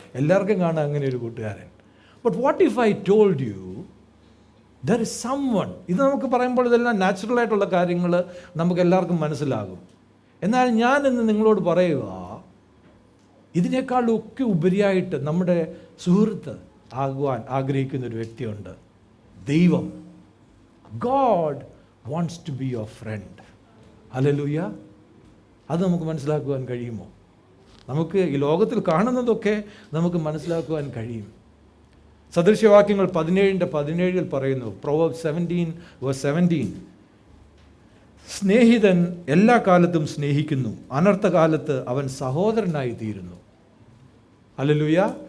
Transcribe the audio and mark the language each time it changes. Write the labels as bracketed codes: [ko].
[ml] എല്ലാവർക്കും കാണാം അങ്ങനെ ഒരു കൂട്ടുകാരൻ. [en] But what if I told you there is someone. [ml] ഇത് നമുക്ക് പറയുമ്പോൾ ഇതെല്ലാം നാച്ചുറലായിട്ടുള്ള കാര്യങ്ങൾ നമുക്ക് എല്ലാവർക്കും മനസ്സിലാകും. എന്നാൽ ഞാൻ ഇന്ന് നിങ്ങളോട് പറയുക, ഇതിനേക്കാളൊക്കെ ഉപരിയായിട്ട് നമ്മുടെ സുഹൃത്ത് ആകുവാൻ ആഗ്രഹിക്കുന്ന ഒരു വ്യക്തിയുണ്ട്, ദൈവം. [en] God wants to be your friend. Hallelujah. [ml] അത് നമുക്ക് മനസ്സിലാക്കുവാൻ കഴിയുമോ? നമുക്ക് ഈ ലോകത്തിൽ കാണുന്നതൊക്കെ നമുക്ക് മനസ്സിലാക്കുവാൻ കഴിയും. സദൃശ്യവാക്യങ്ങൾ 17:17 പറയുന്നു, Proverbs 17:17, സ്നേഹിതൻ എല്ലാ കാലത്തും സ്നേഹിക്കുന്നു, അനർത്ഥകാലത്ത് അവൻ സഹോദരനായി തീരുന്നു. ഹല്ലേലൂയ.